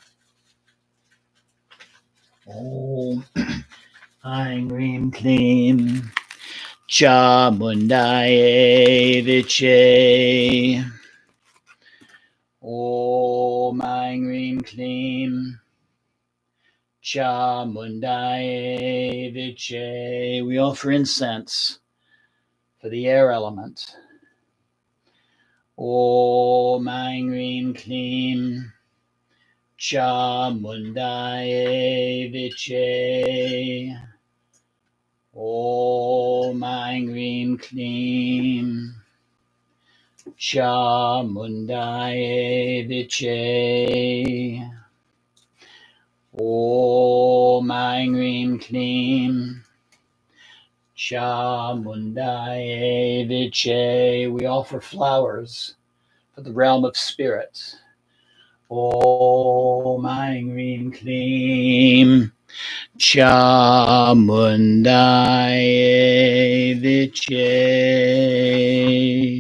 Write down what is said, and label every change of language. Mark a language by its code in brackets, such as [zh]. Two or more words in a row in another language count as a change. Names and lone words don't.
[sa] Om Aing Rim Klim Chamundaye Viche. Om Aing Rim Klim Chamundaye Viche. [en] We offer incense for the air element. [sa] Om Aing Rim Klim Chamundaye Viche. Om Aing Rim Klim Chamundaye Viche. Om Aing Rim Klim Chamundaye Viche. [en] We offer flowers for the realm of spirit. [sa] Om Aing Rim Klim Chamundaye Viche.